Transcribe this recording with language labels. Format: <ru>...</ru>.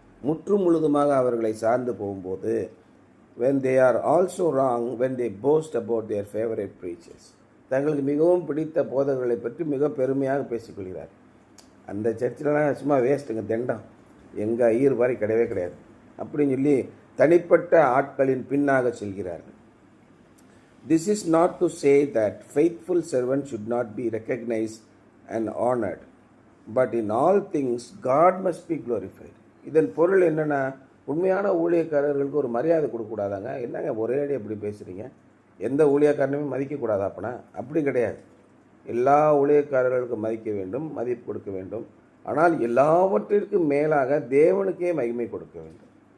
<ta>முற்று முழுதுமாக அவர்களை சார்ந்து போகும்போது</ta> <en>when they are also wrong when they boast about their favorite preachers,</en> <ta>தங்களுக்கு மிகவும் பிடித்த போதகர்களை பற்றி மிக பெருமையாக பேசிக்கொள்கிறார். அந்த சர்ச்சிலலாம் சும்மா வேஸ்ட்டுங்க, தெண்டம், எங்கள் ஐயர் மாதிரி கிடையவே கிடையாது அப்படின்னு சொல்லி தனிப்பட்ட ஆட்களின் பின்னாக செல்கிறார்கள்.</ta> <en>This is not to say that faithful servants should not be recognized and honored, but in all things God must be glorified.</en> <ta>இதன் பொருள் என்னென்னா, உண்மையான ஊழியக்காரர்களுக்கு ஒரு மரியாதை கொடுக்கக்கூடாதாங்க. என்னங்க ஒரே அடி எப்படி பேசுகிறீங்க? எந்த ஊழியக்காரனுமே மதிக்கக்கூடாதா? அப்படி கிடையாது. எல்லா ஊழியக்காரர்களுக்கும் மதிக்க வேண்டும், மதிப்பு கொடுக்க வேண்டும். ஆனால் எல்லாவற்றிற்கும் மேலாக தேவனுக்கே மகிமை கொடுக்க வேண்டும்.</ta>